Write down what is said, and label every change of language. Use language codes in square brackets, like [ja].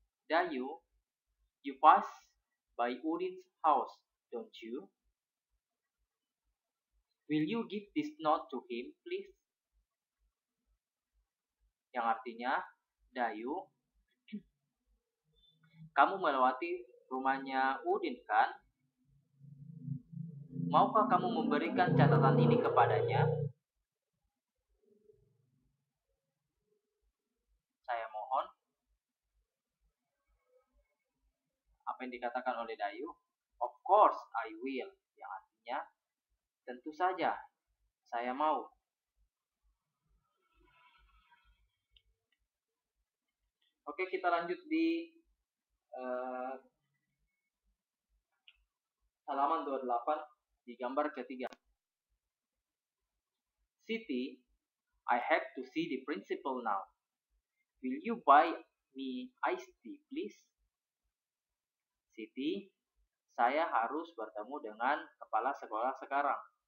[en] Dayu, you pass by Udin's house, don't you? Will you give this note to him, please? [id] Yang artinya, Dayu, kamu melewati rumahnya Udin kan? Maukah kamu memberikan catatan ini kepadanya? Saya mohon. Apa yang dikatakan oleh Dayu? [en] Of course I will. [id] Yang artinya, tentu saja, saya mau. Oke, kita lanjut di halaman 28 di gambar ketiga. [en] Siti, I have to see the principal now. Will you buy me iced tea, please? [id] Siti, saya harus bertemu dengan kepala sekolah sekarang.